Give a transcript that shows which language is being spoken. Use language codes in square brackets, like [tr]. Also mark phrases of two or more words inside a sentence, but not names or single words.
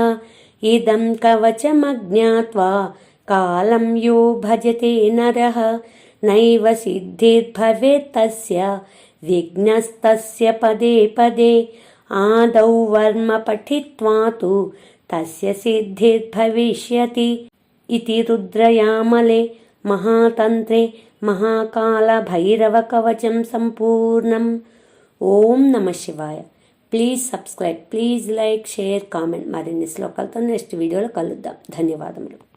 [sa] इदं कवचमज्ञात्वा कालं यो भजते नरः नैव सिद्धिर्भवेत् तस्य विघ्नस्तस्य पदे पदे। आदौ वर्म पठित्वा तु तस्य सिद्धिर्भविष्यति इति रुद्रयामले महातन्त्रे महाकालभैरवकवचं सम्पूर्णम्। ఓం నమః శివాయ. [en] please subscribe, please like, share, comment. [te] మరిన్ని శ్లోకాలతో [en] next videoలో [te] కలుద్దాం. ధన్యవాదములు.